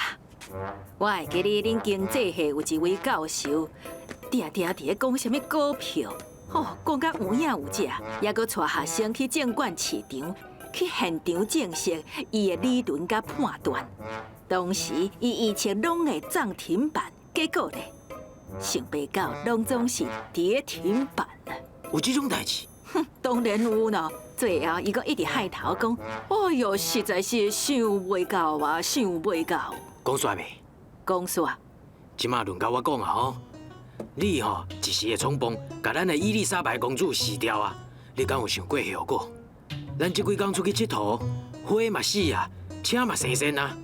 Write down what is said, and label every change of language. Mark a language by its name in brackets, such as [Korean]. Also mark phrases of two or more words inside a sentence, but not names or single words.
[Min Nan Chinese] 我会记得恁经济系有一位教授，定定伫咧讲什么股票，讲甲有影有只，也搁带学生去证券市场，去现场证实伊的理论甲判断。当时伊预测拢会涨停板，结果咧，想袂到拢总是跌停板啊！有这种代志？哼，当然有咯。最后，伊阁一直害头讲，哎哟，实在是想袂到啊，想袂到。讲煞未？讲煞。即马轮到我讲啊吼，你吼一时的冲动，甲咱的伊丽莎白公主死掉啊！你敢有想过后果？咱这几工出去佚佗，花嘛死啊，车嘛生銑啊！